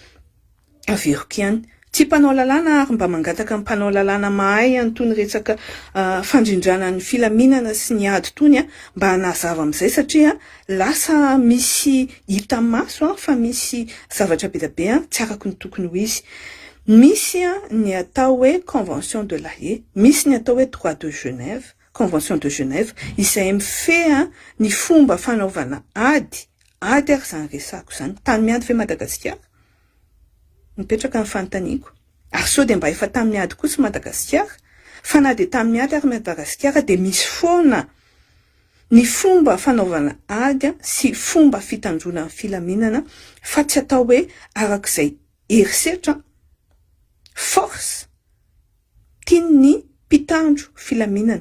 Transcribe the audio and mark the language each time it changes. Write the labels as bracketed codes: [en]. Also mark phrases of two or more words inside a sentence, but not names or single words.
[mg] Averiko ihany, tsy mpanao lalàna ary mba mangataka ny mpanao lalàna mahay antony resaka fandrindrana ny filaminana sy ny ady tony mba hanazava amin'izay satria lasa misy hita maso fa misy zavatra be be tsy araky ny tokony ho izy. Misy ny atao hoe convention de la Haye, misy ny atao hoe droit de Genève, convention de Genève izay mifehy ny fomba fanaovana ady ary zany resako zany tany miady fe Madagasikara mipetraka ny fanontaniako. Ary sao de mba efa tamin'ny ady kosa Madagasikara, fa na de tamin'ny ady ary Madagasikara de misy foana ny fomba fanaovana ady sy fomba fitandrona ny filaminana fa tsy atao hoe arak'izay herisetra force tian'ny mpitandro filaminana.